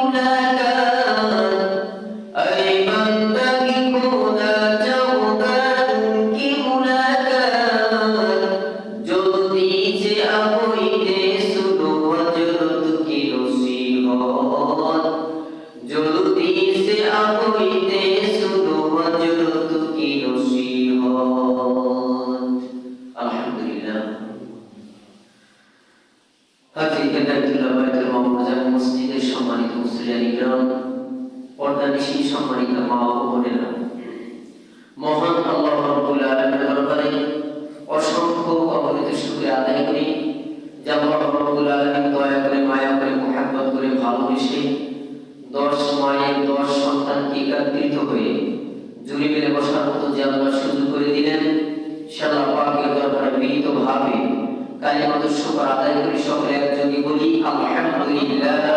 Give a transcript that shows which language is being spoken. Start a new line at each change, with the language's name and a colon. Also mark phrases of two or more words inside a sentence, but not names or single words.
Urdu: ملاقات اے بندگی کو نہ چاہوں گا ان کی ملاقات جلدی سے آئے سنو حضرت کی نصیحت جلدی سے آئے سنو حضرت کی نصیحت الحمدللہ
Bangla: হাফিজ কেদারতুল্লাহ বাইতুল মামুজান মসজিদের সম্মানিত মুসলিয়ান ইকরাম পর্দানিশী সম্মানিত মা ও বোনেরা মহান আল্লাহ রাব্বুল আলামিনের দরবারে অসংখ্য অগণিত শুকরিয়া আদায় করি যে আল্লাহ রাব্বুল আলামিন দয়া করে মায়া করে মুহাব্বত করে ভালোবেসে 10 মায়ের 10 সন্তানকে একত্রিত হয়ে জুড়ে মিলে বসার মতো যে আল্লাহ সুযোগ করে দিলেন সে আল্লাহ পাকের দরবারে বিনীতভাবে কালিমাত শুকর আদায় করি সকলে একযোগে বলি আলহামদুলিল্লাহ